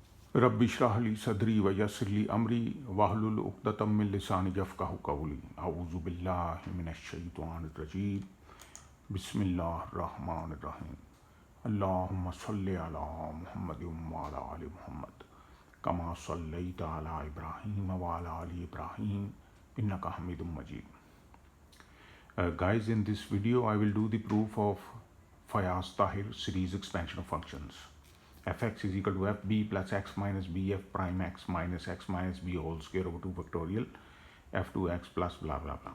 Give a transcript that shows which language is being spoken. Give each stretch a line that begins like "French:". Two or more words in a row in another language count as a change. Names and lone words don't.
Arabic: رب اشرح لي صدري ويسر لي أمري واحلل عقدة من لساني يفقهوا قولي أعوذ بالله من الشيطان الرجيم بسم الله الرحمن الرحيم اللهم صل على محمد وعلى آل محمد كما صليت على إبراهيم وعلى آل إبراهيم إنك حميد مجيد.
English: Guys, in this video I will do the proof of Fayaz Tahir series expansion of functions. Fx is equal to fb plus x minus b f prime x minus b whole square over 2 factorial f2x plus blah blah blah.